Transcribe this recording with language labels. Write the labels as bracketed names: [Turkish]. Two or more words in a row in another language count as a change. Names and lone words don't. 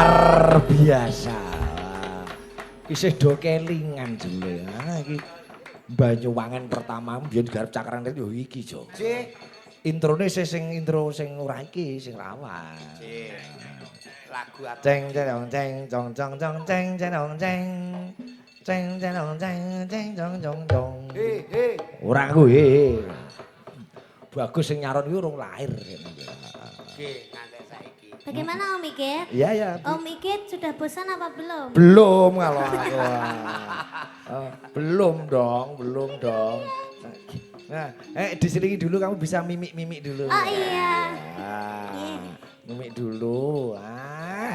[Indonesian] luar biasa. [Javanese] Isih do kelingan jule. Iki Banyuwangen pertama biyen garap cakran yo iki, Jo. Cih, Introne sing intro sing ora iki sing lawas. cih. Lagu apa? Ceng ceng ceng cong cong cong ceng ceng ceng. Ceng ceng ceng ceng cong cong cong. He. Ora kuwi. Bagus sing nyaron iki urung lahir. Nggih, ngantek saiki. [Indonesian] Bagaimana Om Ikit? Iya ya. Om Ikit sudah bosan apa belum? Belum kalau aku. Belum dong. Nah, diselingi dulu kamu bisa mimik-mimik dulu. Oh iya. Mimik dulu.